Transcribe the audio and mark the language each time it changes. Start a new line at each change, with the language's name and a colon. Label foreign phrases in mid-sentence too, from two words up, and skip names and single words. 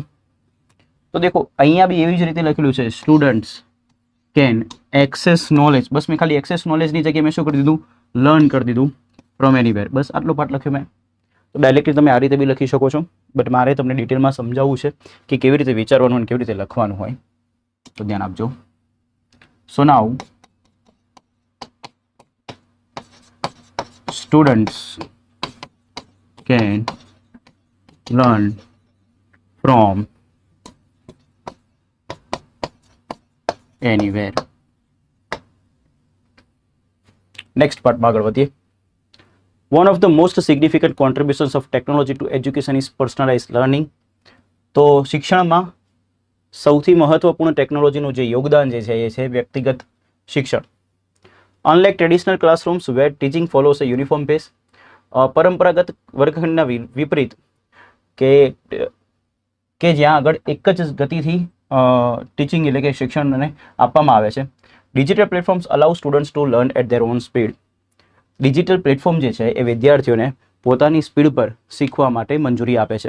Gujarati: તો દેખો અહીંયા બી એવી જ રીતે લખેલું છે
English: students can access knowledge.
Gujarati: બસ મેં ખાલી
English: access knowledge
Gujarati: જગ્યાએ મેં શું કરી દીધું? લર્ન કરી દીધું
English: from anywhere.
Gujarati: બસ આટલો પાર્ટ લખ્યો મેં. તો ડાયરેક્ટલી તમે આ રીતે બી લખી શકો છો, બટ મારે તમને ડિટેલમાં સમજાવવું છે કે કેવી રીતે વિચારવાનું અને કેવી રીતે લખવાનું હોય. તો ધ્યાન આપજો.
English: so now students can learn from anywhere. Next part
Gujarati: માં આગળ વધીએ.
English: One of the most significant contributions of technology to education is personalized learning.
Gujarati: તો શિક્ષણમાં સૌથી મહત્વપૂર્ણ ટેકનોલોજીનું જે યોગદાન જે છે એ છે વ્યક્તિગત શિક્ષણ.
English: Unlike traditional classrooms where teaching follows a uniform pace,
Gujarati: પરંપરાગત વર્ગખંડના વિપરીત કે જ્યાં આગળ એક જ ગતિથી ટીચિંગ એટલે કે શિક્ષણને આપવામાં આવે છે.
English: digital platforms allow students to learn at their own speed.
Gujarati: ડિજિટલ પ્લેટફોર્મ જે છે એ વિદ્યાર્થીઓને પોતાની સ્પીડ પર શીખવા માટે મંજૂરી આપે છે.